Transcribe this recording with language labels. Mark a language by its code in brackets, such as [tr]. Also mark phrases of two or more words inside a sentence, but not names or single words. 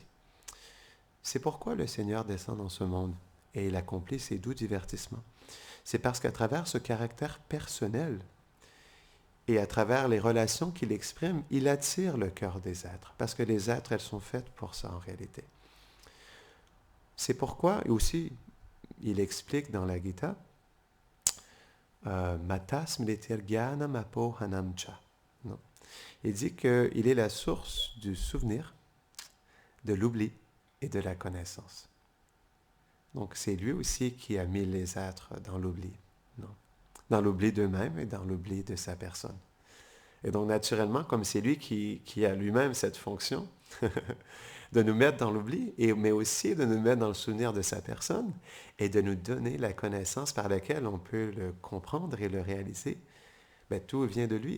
[fr] C'est pourquoi le Seigneur descend dans ce monde et il accomplit ses doux divertissements. C'est parce qu'à travers ce caractère personnel et à travers les relations qu'il exprime, il attire le cœur des êtres. Parce que les êtres, elles sont faites pour ça en réalité. C'est pourquoi, et aussi, il explique dans la Gita, [sa] मत्तः स्मृतिर् ज्ञानम् अपोहनम् च. [fr] Il dit qu'il est la source du souvenir, de l'oubli et de la connaissance. Donc, c'est lui aussi qui a mis les êtres dans l'oubli. Non? Dans l'oubli d'eux-mêmes et dans l'oubli de sa personne. Et donc, naturellement, comme c'est lui qui a lui-même cette fonction de nous mettre dans l'oubli, mais aussi de nous mettre dans le souvenir de sa personne et de nous donner la connaissance par laquelle on peut le comprendre et le réaliser, bien, tout vient de lui.